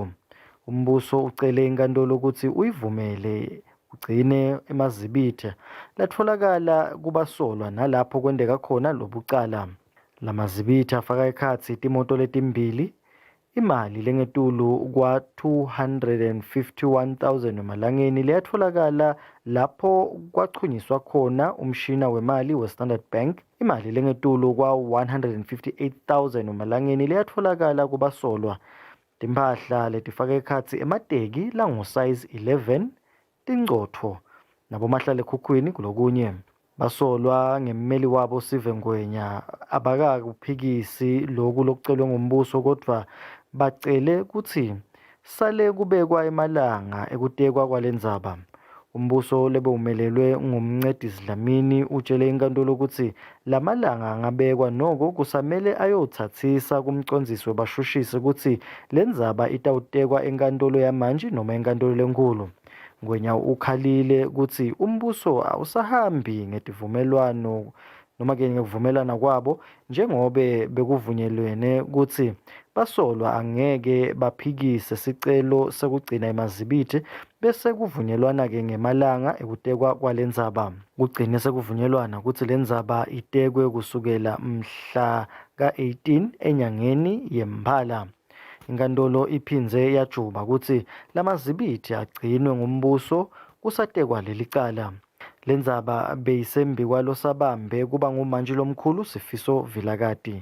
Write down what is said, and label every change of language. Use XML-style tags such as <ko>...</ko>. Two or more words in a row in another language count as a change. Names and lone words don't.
<ss>Umbuso ucele inkantolo ukuthi uyivumele ugcine emazibitha latfolakala kubasolwa nalapho kwendeka khona lobucala. Lamazibitha afaka ekhatsi timoto letimbili, imali lengetulu kwa 251,000 emalangeni leyatfolakala lapho kwachunyiswa khona umshina wemali we-Standard Bank, imali lengetulu kwa 158,000 emalangeni leyatfolakala kubasolwa, timphahla letifaka ekhatsi emateki lango size 11, tincotfo nabomahlalekhukhukhwini kulokunye. Basolwa ngemmeli wabo Sive Ngwenya abakakuphikisi loku lokucelwe ngumbuso, kodvwa bacele kutsi sale kubekwa emalanga ekutekwa kwalendzaba. Umbuso lebewumelelwe ngumncedisi Dlamini utshele inkantolo ukuthi lamalanga angabekwa noko kusamele ayotsatsisa kumcondzisi webashushisi ukuthi lendzaba itawutekwa enkantolo yamanje noma enkantolo lenkulu. Ngwenya ukhalile ukuthi umbuso awusahambi ngetivumelwano noma ke ngekuvumelana kwabo njengobe bekuvunyelwene ukuthi basolwa angeke baphikise sicelo sekugcina emazibithi bese kuvunyelwana ke ngemalanga ekutekwa kwalendzaba. Kugcine sekuvunyelwana ukuthi lendzaba itekwe kusukela mhla ka-18 enyangeni yeMphala. Inkantolo iphindze yajuba ukuthi lamazibithi agcinwe ngumbuso kusatekwa lelicala. Lendzaba beyisembi kwalosabambe kuba nguMantshi Lomkhulu Sifiso Vilakati.</ss>